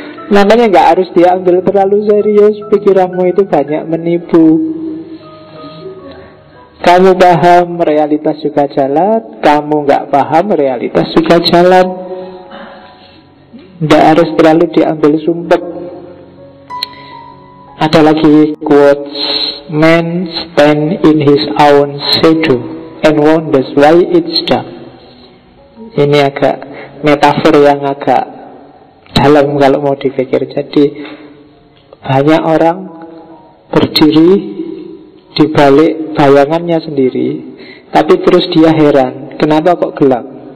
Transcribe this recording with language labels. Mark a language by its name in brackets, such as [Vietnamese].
[Indonesian] Makanya nggak harus diambil terlalu serius. Pikiranmu itu banyak menipu. Kamu paham, realitas juga jalan. Kamu nggak paham, realitas juga jalan. Tidak harus terlalu diambil sumpek. Ada lagi [English] quotes, man stand in his own shadow and wonders why it's dark. [Indonesian] Ini agak metafor yang agak dalam kalau mau dipikir. Jadi banyak orang berdiri di balik bayangannya sendiri, tapi terus dia heran, kenapa kok gelap?